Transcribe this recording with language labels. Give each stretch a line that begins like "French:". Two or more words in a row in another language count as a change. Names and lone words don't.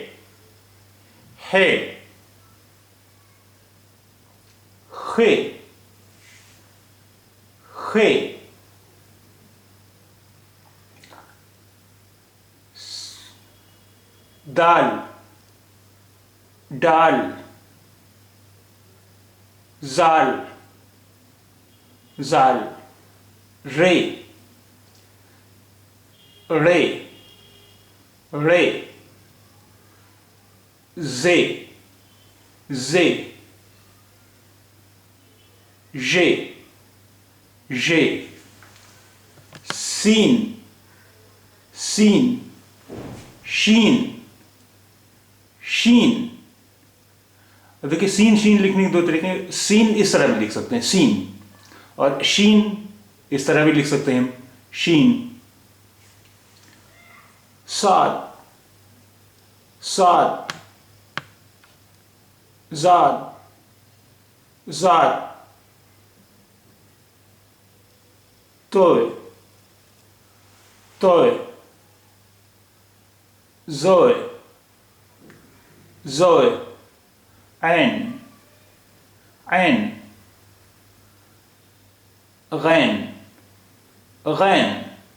Hindi: खे, खे, दाल, डाल, जाल, जाल, रे, रे, रे, जे, जे, जे, जे, सीन, सीन, शीन, शीन। देखिए, सीन शीन लिखने के 2 तरीके हैं। सीन इस तरह भी लिख सकते हैं, सीन, और शीन इस तरह भी लिख सकते हैं हम, शीन। साद, साद, जाद, जाद, तोय, तोय, जोय, जोय, ऐन, ऐन, गैन, गैन,